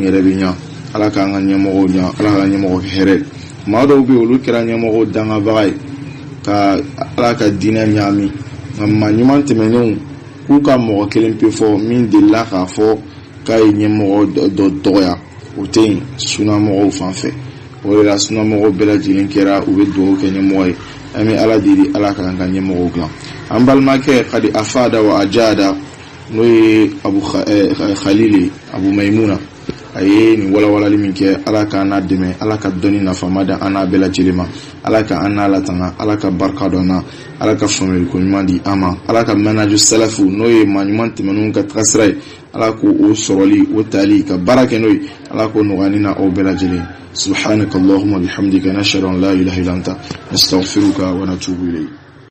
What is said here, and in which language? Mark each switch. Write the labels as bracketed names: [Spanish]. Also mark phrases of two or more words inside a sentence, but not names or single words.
[Bambara] yɛrɛ bɛ ɲa ala k'an ka ɲɛmɔgɔw ɲa ala ka ɲɛmɔgɔ kɛ hɛrɛ maa dɔw bɛ olu kɛra ɲɛmɔgɔw dangabaga ye ka ala ka diinɛ ɲaami nka maa ɲuman tɛmɛnenw k'u ka mɔgɔ kelen pe fɔ min delila k'a fɔ k'a ye ɲɛmɔgɔ dɔ dɔgɔya o tɛ yen sunamɔgɔw fan fɛ o de la sunamɔgɔw bɛɛ lajɛlen kɛra u bɛ dugawu kɛ ɲɛmɔgɔ ye an bɛ ala deli ala k'an ka ɲɛmɔgɔw dilan an balimakɛ [Arabic] قد أفاد وأجاد [Bambara] n'o ye abu khalili abu maimuna a ye nin walawalali min kɛ ala k'an n'a dɛmɛ ala ka dɔnni nafama da an n'a bɛɛ lajɛlen ma ala ka an n'a latanga ala ka barika dɔn na ala ka faamuyaliko ɲuman di an ma ala ka [Arabic] منهج السلف [Bambara] n'o ye maa ɲuman tɛmɛnenw ka tagasira ye ala k'o sɔrɔli o tali ka baara kɛ n'o ye ala k'o nɔgɔya na aw bɛɛ lajɛlen [Arabic] سبحانك اللهم وبحمدك نشهد أن لا إله إلا أنت نستغفرك ونتوب إليك